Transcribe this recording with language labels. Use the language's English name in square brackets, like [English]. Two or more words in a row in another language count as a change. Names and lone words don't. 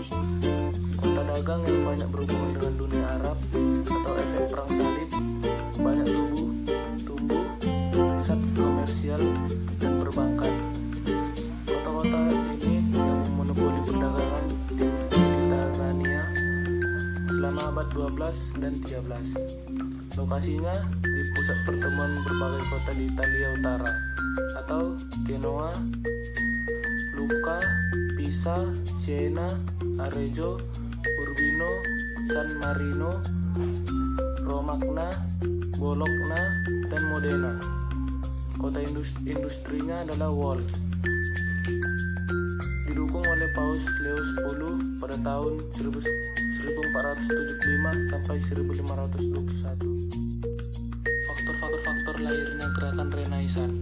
[Indonesian] Kota dagang yang banyak berhubungan dengan dunia Arab atau efek perang salib, banyak tumbuh, pusat komersial dan perbankan. Kota-kota ini yang memonopoli perdagangan di Mediterania selama abad 12 dan 13. Lokasinya di pusat pertemuan berbagai kota di Italia Utara atau Genoa, Lucca, Pisa, Siena, Arezzo, Urbino, San Marino, Romagna, Bologna, dan Modena. Kota industrinya adalah Wall. Didukung oleh Paus Leo X pada tahun 1475 sampai 1521. Faktor lahirnya gerakan Renaissance.